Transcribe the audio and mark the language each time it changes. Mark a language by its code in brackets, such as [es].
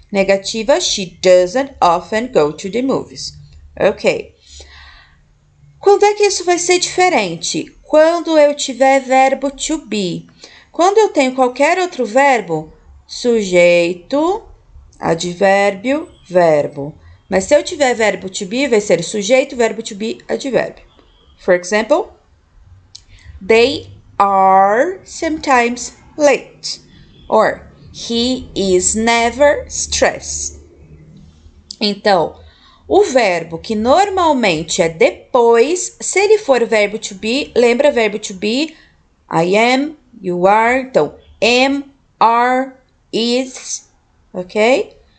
[en] Negativa, she doesn't often go to the movies. Ok. [pt] Quando é que isso vai ser diferente? Quando eu tiver verbo to be. Quando eu tenho qualquer outro verbo, sujeito, advérbio, verbo. Mas se eu tiver verbo to be, vai ser sujeito, verbo to be, advérbio. [en] For example, they are sometimes late. Or, he is never stressed. [pt] Então, o verbo que normalmente é depois, se ele for verbo to be, lembra verbo to be? [en] I am, you are. Então, am, are, is, ok?